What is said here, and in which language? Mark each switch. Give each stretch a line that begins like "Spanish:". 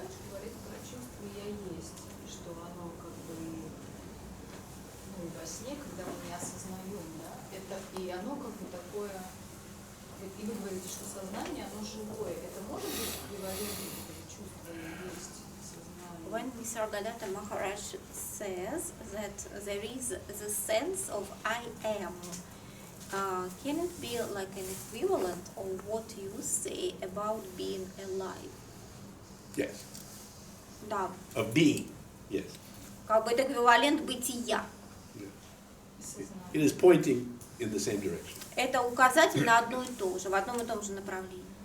Russian: Говорит про чувство «я есть», и что оно как бы, ну, во сне, когда мы не осознаем, да, это, и оно как бы такое, и вы говорите, что сознание, оно живое, это может быть эквивалентом чувства «я есть», сознание?
English: When Nisargadatta Maharaj says that there is the sense of I am, can it be like an equivalent of what you say about being alive? Yes.
Russian: Да,
English: Of being. Yes.
Russian: как бы это эквивалент бытия.
English: It is pointing in the same direction.
Russian: Это указатель на одно и то же, в одном и том же направлении.